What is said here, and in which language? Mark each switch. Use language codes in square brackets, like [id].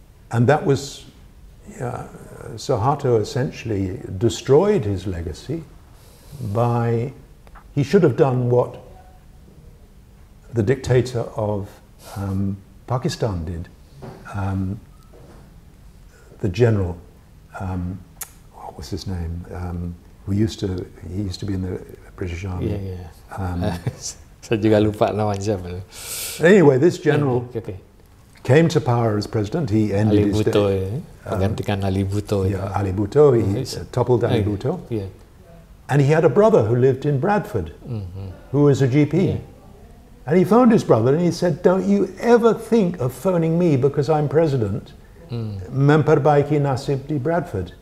[en] And that was, Suharto essentially destroyed his legacy by, he should have done what the dictator of Pakistan did. The general, what was his name? He used to be in the British Army. [id] Saya juga lupa namanya siapa. [en] Anyway, this general came to power as president. He ended [id] Ali Bhutto, menggantikan Ali Bhutto. [en] Yeah, Ali Bhutto. He toppled Ali Bhutto. Yeah. And he had a brother who lived in Bradford, who was a GP. Yeah. And he phoned his brother and he said, "Don't you ever think of phoning me because I'm president, [id] memperbaiki nasib di Bradford."